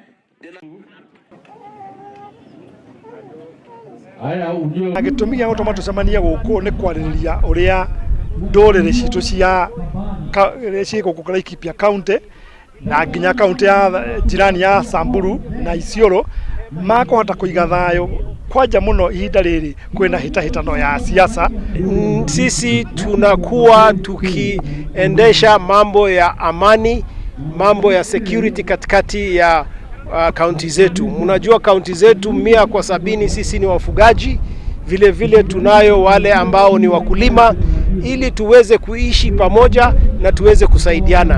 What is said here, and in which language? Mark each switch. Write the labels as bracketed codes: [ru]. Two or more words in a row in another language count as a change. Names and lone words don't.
[ki] gĩtũmi gĩa gũtũma tũcemanie gũkũ nĩ kwarĩrĩria ũrĩa ndũrĩrĩ citũ cia gũkũ Laikipia kauntĩ na nginya kauntĩ ya jirani ya Samburu na Isiolo makũhota kũiga thayũ kwanja mũno ihinda rĩrĩ kwĩna hĩtahĩtano ya siasa. [sw] Sisi tunakuwa tukiendesha mambo ya amani, mambo ya security katikati ya kaunti zetu. Mnajua kaunti zetu 100 sisi ni wafugaji, vile vile tunayo wale ambao ni wakulima, ili tuweze kuishi pamoja na tuweze kusaidiana.